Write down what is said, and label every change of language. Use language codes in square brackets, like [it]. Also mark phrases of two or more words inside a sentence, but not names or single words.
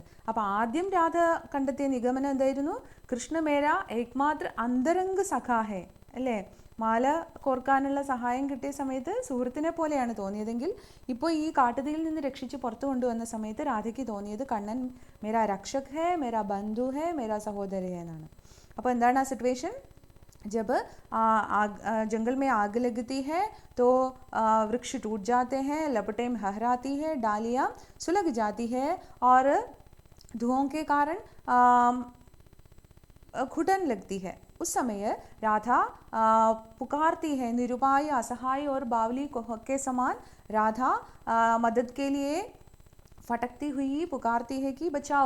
[ml] അപ്പോൾ ആദ്യം രാധ കണ്ടെത്തിയ നിഗമനം എന്തായിരുന്നു? [hi] कृष्ण मेरा एकमात्र अंतरंग सखा है, [ml] അല്ലേ? മാല കോർക്കാനുള്ള സഹായം കിട്ടിയ സമയത്ത് സുഹൃത്തിനെ പോലെയാണ് തോന്നിയതെങ്കിൽ ഇപ്പോൾ ഈ കാട്ടുതീയിൽ നിന്ന് രക്ഷിച്ച് പുറത്തു കൊണ്ടുവന്ന സമയത്ത് രാധയ്ക്ക് തോന്നിയത് കണ്ണൻ [hi] मेरा रक्षक है, मेरा बंधु है, मेरा सहोदर है [ml] എന്നാണ്. അപ്പോൾ എന്താണ് ആ സിറ്റുവേഷൻ? [hi] जब जंगल में आग लगती है तो वृक्ष टूट जाते हैं, लपटें लहराती है, डालियाँ सुलग जाती है और धुओं के कारण घुटन लगती है. उस समय राधा पुकारती है, निरुपाय, असहाय और बावली के समान राधा मदद के लिए फटकती हुई पुकारती है कि बचाओ.